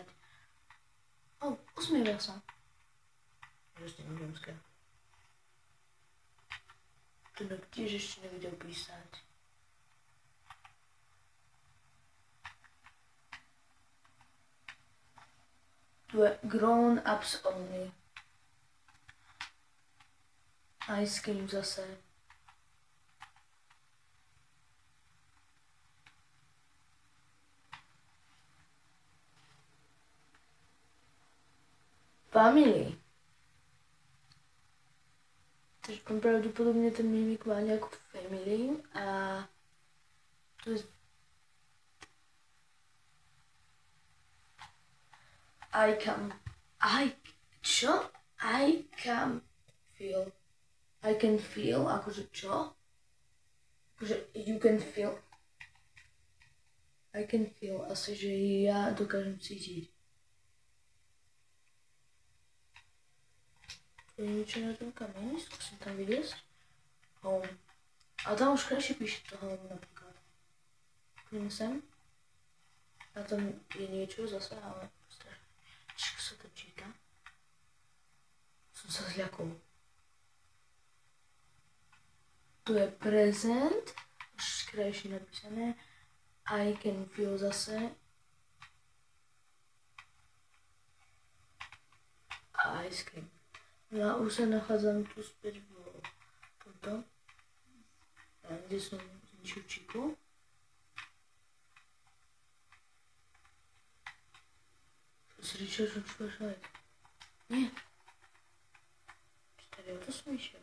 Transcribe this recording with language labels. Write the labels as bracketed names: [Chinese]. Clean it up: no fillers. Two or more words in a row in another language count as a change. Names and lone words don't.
[Slovak] Usmieva sa. Ešte neviem skáť. Tu tiež ešte nevidel písať. Tu je [English] grown ups only. Ice cream zase. [Slovak] Family. Takže pravdepodobne ten Mimik má nejakú family a tu je [English] I can feel, [Slovak] akože čo? [English] Akože you can feel. I can feel, [Slovak] asi, že ja dokážem cítiť. Tu je niečo na tom kameni, skúsim tam vyliesť. Home. A tam už krajšie píše to home napríklad. Kľudne sem. A tam je niečo zase, ale strašne. Čo sa to číta? Som sa zľakol. Tu je present, už krajšie napísané. [English] I can feel zase. [Slovak] A ice [English] cream. [Slovak] Ja už sa nachádzam tu späť v tomto. Kde som zničil čipu. Slyšel som flashlight. Nie. Tady o to som išiel.